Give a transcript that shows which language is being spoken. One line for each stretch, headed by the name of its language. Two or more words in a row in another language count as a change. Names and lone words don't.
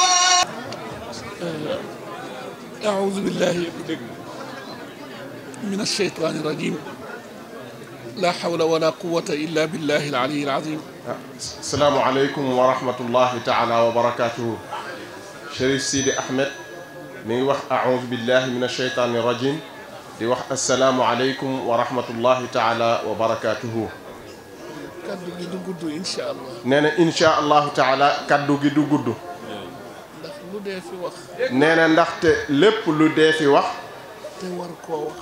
Arabic: أعوذ بالله من الشيطان الرجيم لا حول ولا قوة إلا بالله العلي العظيم. السلام عليكم ورحمة الله تعالى وبركاته. شريف سيدي أحمد من وح أعوذ بالله من الشيطان الرجيم
Wolof: di wax
Arabic: السلام عليكم ورحمة الله تعالى وبركاته.
Wolof: kaddu gi du gudd
Arabic: إن شاء الله.
Wolof: nee na
Arabic: إن شاء الله تعالى
Wolof: kaddu gi du gudd. ndax lu dee fi wax. nee na ndaxte lépp lu dee fi wax. te war koo wax.